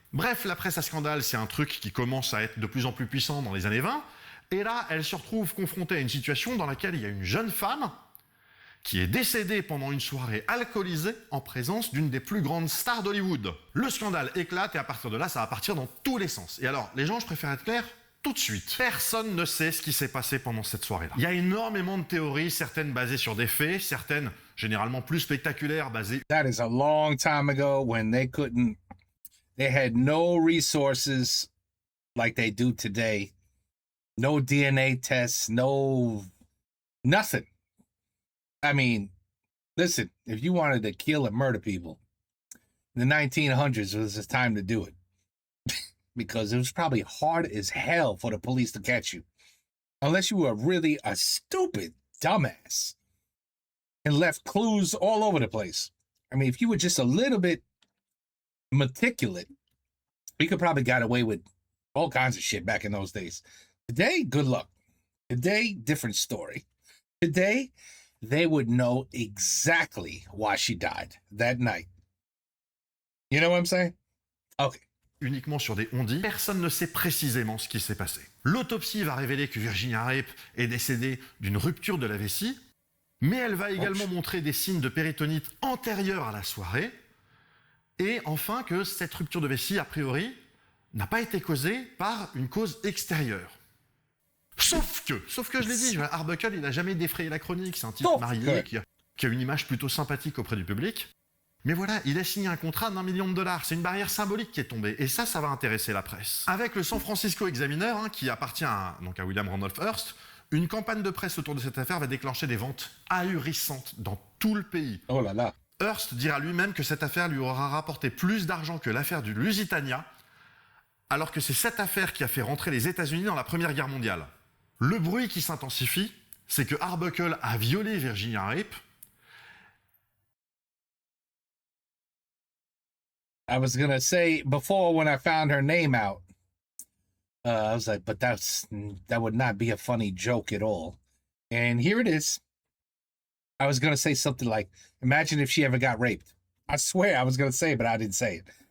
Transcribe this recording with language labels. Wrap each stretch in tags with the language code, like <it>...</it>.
<fr>Bref, la presse à scandale, c'est un truc qui commence à être de plus en plus puissant dans les années 20, et là, elle se retrouve confrontée à une situation dans laquelle il y a une jeune femme qui est décédée pendant une soirée alcoolisée en présence d'une des plus grandes stars d'Hollywood. Le scandale éclate et à partir de là, ça va partir dans tous les sens. Et alors, les gens, je préfère être clair, tout de suite. Personne ne sait ce qui s'est passé pendant cette soirée-là. Il y a énormément de théories, certaines basées sur des faits, certaines généralement plus spectaculaires, basées...</fr> <en>That is a long time ago when they had no resources like they do today. No DNA tests, nothing. I mean, listen, if you wanted to kill and murder people, in the 1900s was the time to do it. Because it was probably hard as hell for the police to catch you. Unless you were really a stupid dumbass and left clues all over the place. I mean, if you were just a little bit meticulous, we could probably got away with all kinds of shit back in those days. Today, good luck. Today, different story. Today, they would know exactly why she died that night. You know what I'm saying? Okay.</en> <fr>Uniquement sur des on-dit, personne ne sait précisément ce qui s'est passé. L'autopsie va révéler que Virginia Rape est décédée d'une rupture de la vessie, mais elle va également montrer des signes de péritonite antérieurs à la soirée, et enfin que cette rupture de vessie, a priori, n'a pas été causée par une cause extérieure. Sauf que je l'ai dit, Arbuckle, il n'a jamais défrayé la chronique, c'est un type marié qui a une image plutôt sympathique auprès du public. Mais voilà, il a signé un contrat d'$1 million. C'est une barrière symbolique qui est tombée. Et ça va intéresser la presse. Avec le San Francisco Examiner, qui appartient à William Randolph Hearst, une campagne de presse autour de cette affaire va déclencher des ventes ahurissantes dans tout le pays. Oh là là. Hearst dira lui-même que cette affaire lui aura rapporté plus d'argent que l'affaire du Lusitania, alors que c'est cette affaire qui a fait rentrer les États-Unis dans la Première Guerre mondiale. Le bruit qui s'intensifie, c'est que Arbuckle a violé Virginia Rape.</fr> <en>I was going to say before when I found her name out, I was like, but that would not be a funny joke at all. And here it is. I was going to say something like, imagine if she ever got raped. I swear I was going to say it, but I didn't say it.</en>